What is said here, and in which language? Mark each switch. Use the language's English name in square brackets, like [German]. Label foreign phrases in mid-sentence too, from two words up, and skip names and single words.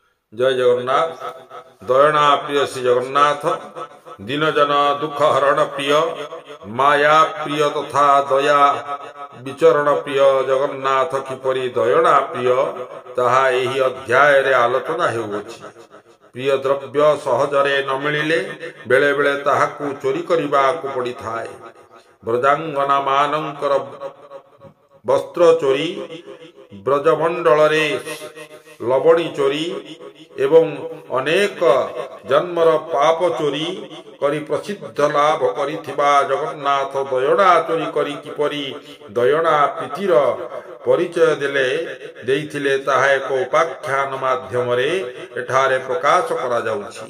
[Odia] ଜୟ ଜଗନ୍ନାଥ। ଦୟନା ପ୍ରିୟ ଶ୍ରୀ ଜଗନ୍ନାଥ, ଦୀନଜନ ଦୁଖ ହରଣ ପ୍ରିୟ, ମାୟା ପ୍ରିୟ ତଥା ଦୟା ବିଚରଣ ପ୍ରିୟ ଜଗନ୍ନାଥ କିପରି ଦୟନା ପ୍ରିୟ ତାହା ଏହି ଅଧ୍ୟାୟ ରେ ଆଲୋଚନା ହେଉଛି। ପ୍ରିୟ ଦ୍ରବ୍ୟ ସହଜରେ ନ ମିଳିଲେ ବେଳେ ବେଳେ ତାହାକୁ ଚୋରି କରିବାକୁ ପଡ଼ିଥାଏ। ବ୍ରଜାଙ୍ଗନା ମାନଙ୍କର ବସ୍ତ୍ର ଚୋରି, ବ୍ରଜମଣ୍ଡଳ ରେ ଲବଣୀ ଚୋରି ଏବଂ ଅନେକ ଜନ୍ମର ପାପ ଚୋରି କରି ପ୍ରସିଦ୍ଧ ଲାଭ କରିଥିବା ଜଗନ୍ନାଥ ଦୟନା ଚୋରି କରି କିପରି ଦୟନା ପ୍ରୀତିର ପରିଚୟ ଦେଇଥିଲେ ତାହା ଏକ ଉପାଖ୍ୟାନ ମାଧ୍ୟମ ରେ ଏଠାରେ ପ୍ରକାଶ କରା ଯାଉଛି।